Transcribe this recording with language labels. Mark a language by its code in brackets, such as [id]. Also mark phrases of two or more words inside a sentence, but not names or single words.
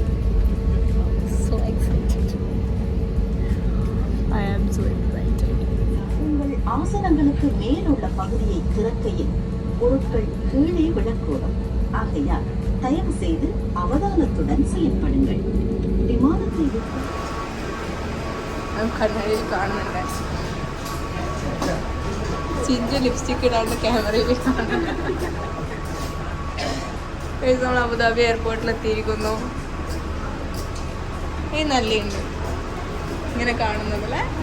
[en] So excited. I am so excited. [ta] உங்கள் ஆசனங்களுக்கு மேலுள்ள பகுதியை திறக்கையில் பொருட்கள் கீழே விழக்கூடும். ஆகையால் தயவு செய்து அவதானத்துடன் செயல்படுங்கள். விமானத்தை [ml] കണ്ണാടിയിൽ കാണുന്നുണ്ട്. ചിഞ്ചു ലിപ്സ്റ്റിക് ഇടാണ്ട് ക്യാമറയിൽ കാണുന്നുണ്ട്. നമ്മൾ അബുദാബി എയർപോർട്ടിലെത്തിയിരിക്കുന്നു. ഈ നല്ലുണ്ട് ഇങ്ങനെ കാണുന്ന പോലെ.